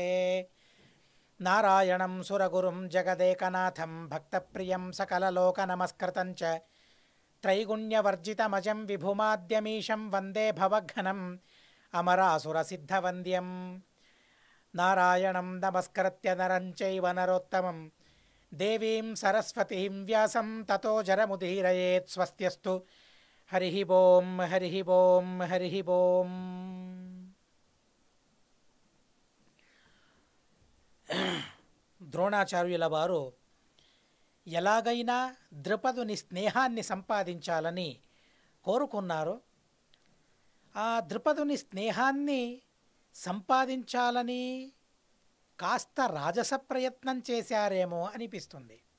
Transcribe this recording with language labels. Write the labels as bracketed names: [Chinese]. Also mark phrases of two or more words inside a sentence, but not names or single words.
[Sanskrit] नारायणं सुरगुरुं जगदेकनाथं भक्तप्रियं सकललोकनमस्कृतं च त्रैगुण्यवर्जितमजं विभुमाद्यमीशं वन्दे भवघ्नं अमरासुरसिद्धवन्द्यं। नारायणं नमस्कृत्य नरं चैव नरोत्तमं देवीं सरस्वतीं व्यासं ततो जरमुदीरयेत्। स्वस्त्यस्तु हरिः ओं हरिः ओं हरिः ओं। [Telugu] ద్రోణాచార్యుల వారు ఎలాగైనా ద్రుపదుని స్నేహాన్ని సంపాదించాలని కోరుకున్నారు. ఆ ద్రుపదుని స్నేహాన్ని సంపాదించాలని కాస్త రాజస ప్రయత్నం చేశారేమో అనిపిస్తుంది.